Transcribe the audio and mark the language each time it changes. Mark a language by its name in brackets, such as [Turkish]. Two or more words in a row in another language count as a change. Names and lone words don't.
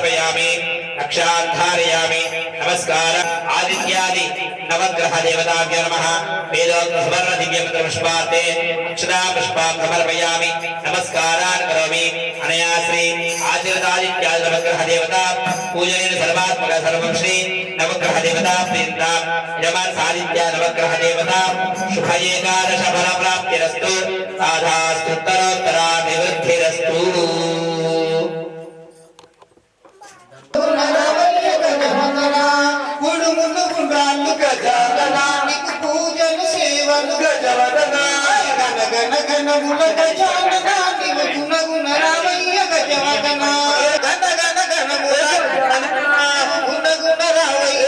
[Sanskrit] समर्पयामि रक्षां धारयामि नमस्कार आदित्यादि नवग्रह देवताभ्यो नमः वेदोक्त सुवर्ण दिव्य मंत्र पुष्पार्थे अक्षता पुष्पां समर्पयामि नमस्कारान् करोमि अनया श्री आशीर्वादित्यादि नवग्रह देवता पूजनेन सर्वात्मक सर्वं श्री नवग्रह देवता प्रीतां यमन सादित्य नवग्रह देवता शुभ एकादश फल प्राप्तिरस्तु साधास्तुत्तरोत्तराभिवृद्धिरस्तु [Telugu] పూజలు సేవలు గజవదన గణ గణ గణముల గజానన గుణ గుణ రామయ్య గజవదన గణ గణ గణముల గుణ గుణ రామయ్య